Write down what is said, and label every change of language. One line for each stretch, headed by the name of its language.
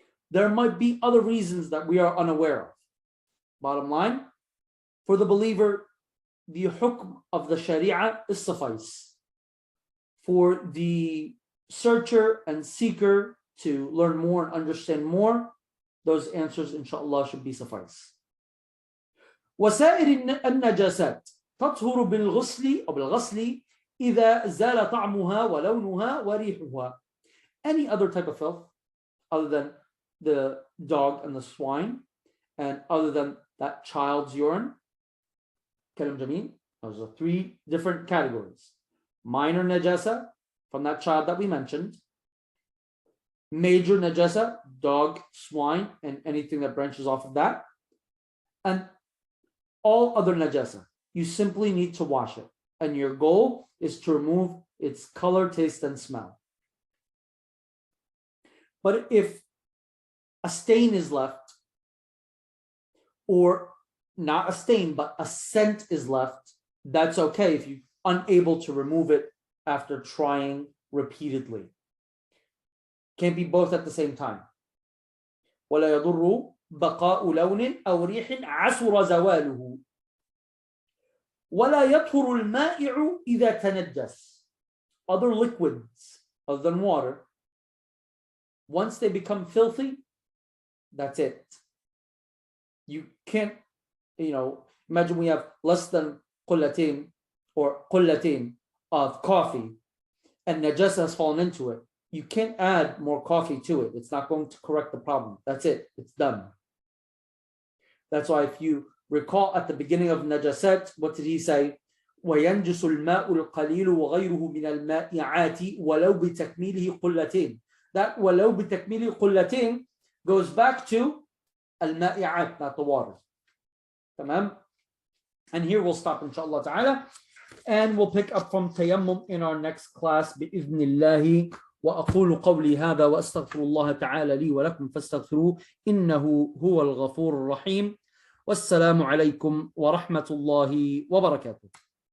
English: There might be other reasons that we are unaware of. Bottom line, for the believer, the hukm of the sharia is suffice. For the searcher and seeker to learn more and understand more, those answers, inshallah, should be suffice.
Arabic: وسائر النجاسات تطهر بالغسل أو بالغسل إذا زال طعمها ولونها وريحها.
English: Any other type of filth other than the dog and the swine, and other than that child's urine, kalam jameen, those are 3 different categories. Minor najasa from that child that we mentioned, major najasa, dog, swine, and anything that branches off of that, and all other najasa. You simply need to wash it, and your goal is to remove its color, taste, and smell. But if a stain is left, or not a stain, but a scent is left, that's okay if you're unable to remove it after trying repeatedly. Can't be both at the same time.
Arabic: ولا يضر بقاء لون أو ريح عسر زواله ولا يطهر المائع إذا تنجس.
English: Other liquids other than water, once they become filthy, that's it. You can't, imagine we have less than qullatain or qullatain of coffee, and najasa has fallen into it, you can't add more coffee to it. It's not going to correct the problem. That's it. It's done. That's why if you recall at the beginning of najasat, what did he say?
Arabic: وَيَنْجُسُ الْمَاءُ الْقَلِيلُ وَغَيْرُهُ مِنَ الْمَائِعَاتِ وَلَوْ بِتَكْمِيلِهِ قُلَّتين.
English: That
Arabic: وَلَوْ بِتَكْمِيلِهِ قُلَّتين
English: goes back to al-ma'i'at, not the water. Tamam? And here we'll stop inshallah ta'ala. And we'll pick up from tayammum in our next class
Arabic: بإذن الله. وأقول قولي هذا وأستغفر الله تعالى لي ولكم فاستغفروه إنه هو الغفور الرحيم. والسلام عليكم ورحمة الله وبركاته.